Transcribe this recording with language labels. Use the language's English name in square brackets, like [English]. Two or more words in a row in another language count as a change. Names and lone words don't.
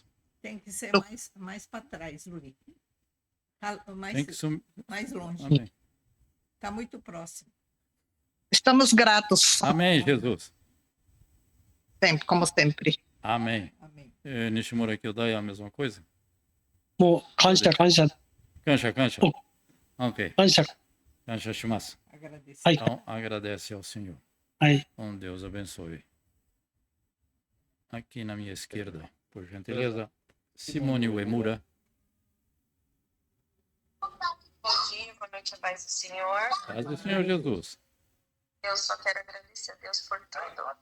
[Portuguese] Tem que ser mais para trás, Luri. Tem que sumir. Mais longe. Amém. Está muito próximo. Estamos gratos. Amém, Jesus. Sempre, como sempre. Amém. Amém. Nishimura Kyodai é a mesma coisa? [Japanese] もう感謝感謝 Cancha. Oh. Ok. 感謝感謝します. [Portuguese] Agradecer. [Japanese] はい [Portuguese] Então, agradece ao Senhor. [Japanese] はい [Portuguese] Deus abençoe. Aqui na minha esquerda, por gentileza, Simone Uemura. Bom dia, boa noite, a paz do Senhor. Paz do Senhor Jesus. Eu só quero agradecer a Deus por tudo.